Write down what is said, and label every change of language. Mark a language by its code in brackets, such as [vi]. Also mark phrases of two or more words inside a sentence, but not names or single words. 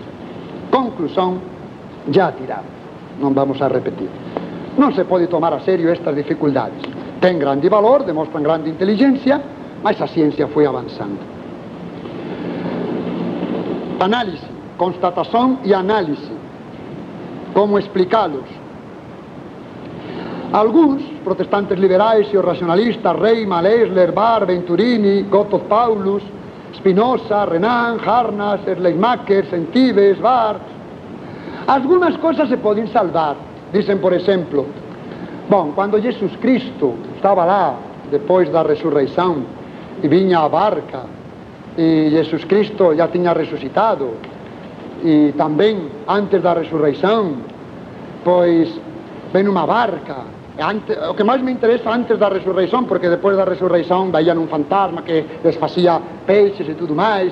[gl] Conclusón, ya tirado, non vamos a repetir. Non se pode tomar a serio estas dificultades. Ten grande valor, demostran grande inteligencia, mas a ciencia foi avanzando. Análise, constatación e análise. Como explicalos? Alguns protestantes liberais e os racionalistas, Reimann, Leisler, Barr, Venturini, Gotthold Paulus, Spinoza, Renan, Harnass, Schleiermacher, Sentives, Barth, algunas cosas se poden salvar. Dicen, por exemplo, bom, cando Jesus Cristo estaba lá depois da resurreição e viña a barca e Jesus Cristo já tiña resucitado, e tamén antes da resurreição, pois ven unha barca. O que máis me interesa antes da resurreição, porque depois da resurreição veían un fantasma que les facía peixes e tudo máis.